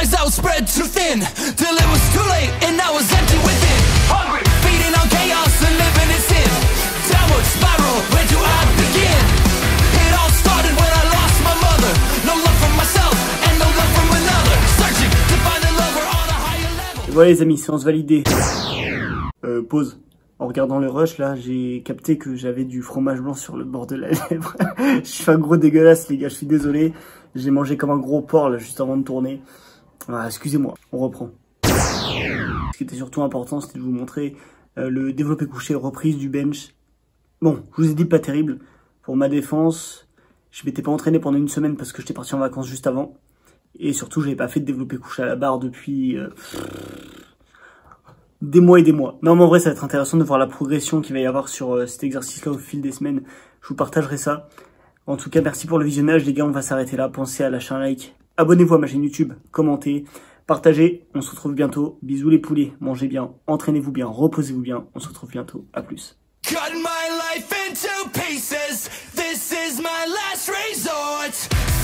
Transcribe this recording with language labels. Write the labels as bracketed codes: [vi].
[en] Spread too thin till it was too late and I was empty within. Hungry, feeding on chaos and living in sin. Downward spiral, where do I begin? It all started when I lost my mother. No love for myself and no love from another. Searching to find a lover on a higher level. [fr] Et voilà les amis, séance validée. Pause. En regardant le rush là, j'ai capté que j'avais du fromage blanc sur le bord de la lèvre. Je suis un gros dégueulasse les gars, je suis désolé. J'ai mangé comme un gros porc là juste avant de tourner. Ah, excusez-moi, on reprend. Ce qui était surtout important, c'était de vous montrer le développé couché, reprise du bench. Bon, je vous ai dit pas terrible. Pour ma défense, je m'étais pas entraîné pendant une semaine parce que j'étais parti en vacances juste avant. Et surtout, j'avais pas fait de développé couché à la barre depuis des mois et des mois. Non, mais en vrai, ça va être intéressant de voir la progression qu'il va y avoir sur cet exercice-là au fil des semaines. Je vous partagerai ça. En tout cas, merci pour le visionnage, les gars. On va s'arrêter là. Pensez à lâcher un like. Abonnez-vous à ma chaîne YouTube, commentez, partagez, on se retrouve bientôt. Bisous les poulets, mangez bien, entraînez-vous bien, reposez-vous bien, on se retrouve bientôt, à plus. [en] Cut my life into pieces, this is my last resort.